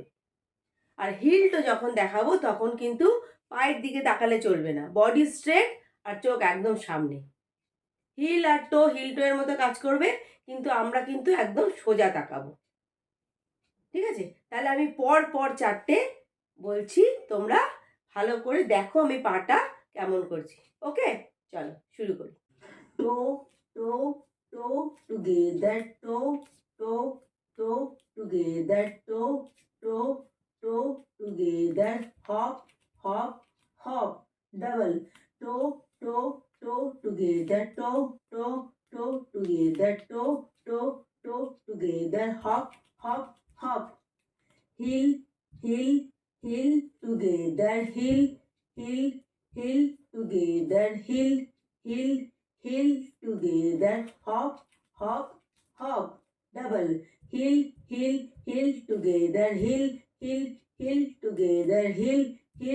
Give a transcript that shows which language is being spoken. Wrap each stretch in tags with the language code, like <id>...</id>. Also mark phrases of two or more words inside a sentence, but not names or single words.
<bn>আর হিলটা যখন দেখাবো তখন কিন্তু পায়ের দিকে তাকালে চলবে না,</bn> <en>body straight</en> <bn>আর চোখ একদম সামনে। হিল আর টো</bn> <en>heel toe</en> <bn>এর মতো কাজ করবে, কিন্তু আমরা কিন্তু একদম সোজা তাকাবো। ঠিক আছে? তাহলে আমি পর 4টে বলছি, তোমরা ভালো করে দেখো আমি পাটা কেমন করছি।</bn> <en>okay,</en> <bn>চলো শুরু করি।</bn> <en>toe toe toe together, toe toe toe together, toe toe toe together, hop hop hop, double, toe toe toe together, toe toe toe together, toe toe toe together, hop hop hop, heel heel heel together, heel heel heel together, heel heel heel together, hop hop hop, double, heel heel heel together, heel heel heel together, heel heel</en>